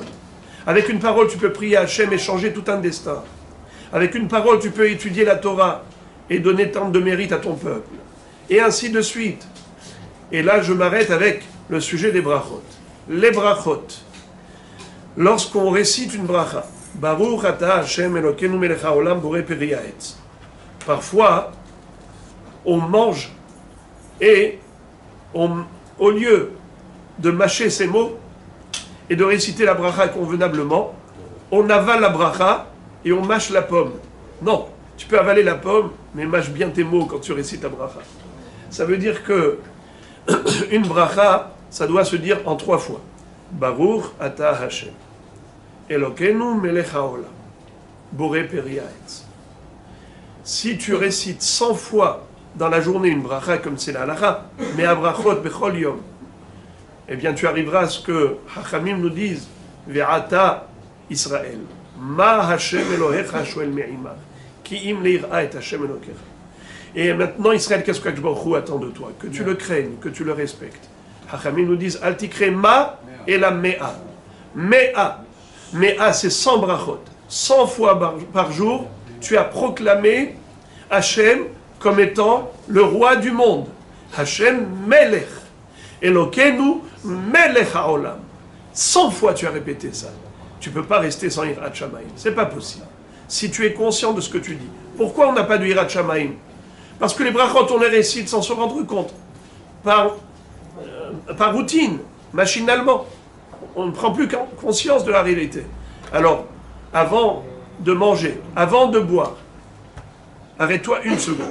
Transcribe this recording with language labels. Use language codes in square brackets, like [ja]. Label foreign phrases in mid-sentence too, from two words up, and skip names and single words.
[fr] Avec une parole, tu peux prier à Hachem et changer tout un destin. Avec une parole, tu peux étudier la Torah et donner tant de mérite à ton peuple. Et ainsi de suite. Et là, je m'arrête avec le sujet des brachot. Les brachot. Lorsqu'on récite une bracha, [he] ברוך אתה השם אלוקינו מלך העולם בורא פרי העץ. [fr] Parfois, on mange et au lieu de mâcher ces mots et de réciter la bracha convenablement, on avale la bracha et on mâche la pomme. Non, tu peux avaler la pomme, mais mâche bien tes mots quand tu récites la bracha. Ça veut dire que une bracha, ça doit se dire en 3 fois. [he] ברוך אתה השם אלוקינו מלך העולם בורא פרי העץ. [fr] Si tu récites 100 fois dans la journée une bracha comme c'est la halakha, [he] מאה ברכות בכל יום, [fr] eh bien tu arriveras à ce que Hachamim nous disent [he] ועתה ישראל מה השם אלוהיך שואל מעמך כי אם ליראה את השם אלוהיך. [fr] Et maintenant Israël, qu'est-ce que [he] הקדוש ברוך הוא [fr] attend de toi? Que tu le craignes, que tu le respectes. [he] Hachamim [fr] nous disent [he] אל תקרי מה אלא מאה. [fr] Me'a, c'est 100 brachot. 100 fois par jour, tu as proclamé Hashem comme étant le roi du monde. [he] השם מלך. אלוקינו מלך העולם. [fr] 100 fois tu as répété ça. Tu ne peux pas rester sans [he] יראת שמים. [fr] C'est pas possible. Si tu es conscient de ce que tu dis. Pourquoi on n'a pas de [he] יראת שמים? [fr] Parce que les brachot, on les récite sans se rendre compte. Par routine, machinalement. On ne prend plus conscience de la réalité. Alors, avant de manger, avant de boire, arrête-toi 1 seconde.